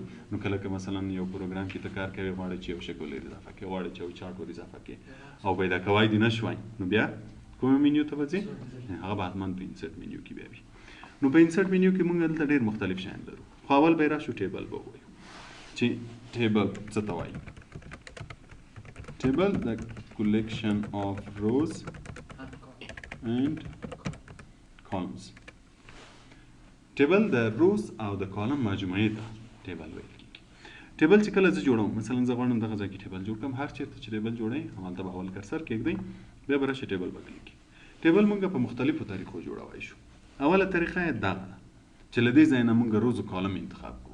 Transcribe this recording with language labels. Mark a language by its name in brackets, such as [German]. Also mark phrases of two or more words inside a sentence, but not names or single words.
[Pashto] نو کله که مثلا یو پروګرام کې ته کار کوي غواړئ چې یو شکل ور اضافه کړې غواړئ چې یو چارټ ور اضافه کړې او پیدا کوای دې نه شوی نو بیا کومه منیو ته به ځې هغه به حتما په [English] insert menu [Pashto] کې بیا وي. نو په [English] insert menu [Pashto] کې موږ دلته ډېر مختلف شیان لرو. خو اول به یې راشو ټیبل به ووایو چې ټیبل څه ته وایي. [English] Table the collection of rows and columns. Table the rows [Pashto] او د کالم مجموعې ته ټیبل ویل کېږي. ټیبل چې کله زه جوړوم مثلا زه غواړم دغه ځای کې ټیبل جوړ کړم هر چېرته چې ټیبل جوړوئ همالته به اول کرسر کېږدئ بیا به راشئ ټیبل به کلیک کړئ. ټیبل موږ په مختلفو طریقو جوړولی شو. اوله طریقه یې دغه ده چې له دې ځای نه موږ [English] rows column [Pashto] انتخاب کوو.